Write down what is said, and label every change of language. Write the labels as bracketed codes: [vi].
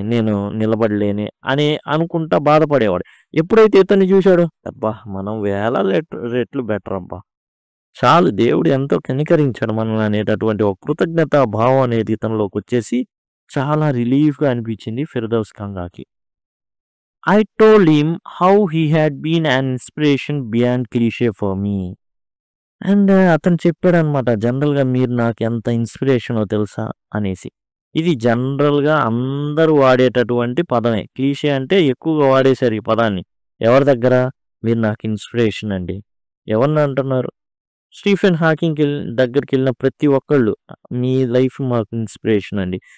[te] నేను నిలబడలేనే అని అనుకుంటా బాధపడేవాడు. ఎప్పుడైతే ఇతన్ని చూసాడో, అబ్బా! మనం వేల రెట్లు బెటర్ అబ్బా! చాలు దేవుడు ఎంతో కనికరించాడు మనల్ని అనేటటువంటి ఒక కృతజ్ఞతా భావం అనేది ఇతనిలోకొచ్చేసి చాలా రిలీఫ్‌గా అనిపించింది Firdous గంగాకి. [en] I told him how he had been an inspiration beyond cliché for me. [te] And అతను చెప్పాడనమాట. జనరల్‌గా మీరు నాకు ఎంత ఇన్స్పిరేషనో తెలుసా అనేసి. ఇది జనరల్‌గా అందరూ వాడేటటువంటి పదమే. క్లీషే అంటే ఎక్కువగా వాడేశారు ఈ పదాన్ని. ఎవరి దగ్గర? మీరు నాకు ఇన్స్పిరేషన్ అండి. ఎవరిని అంటున్నారు? స్టీఫెన్ హాకింగ్ దగ్గరికెళ్ళిన ప్రతి ఒక్కళ్ళు మీ లైఫ్ మాకు ఇన్స్పిరేషన్ అండి.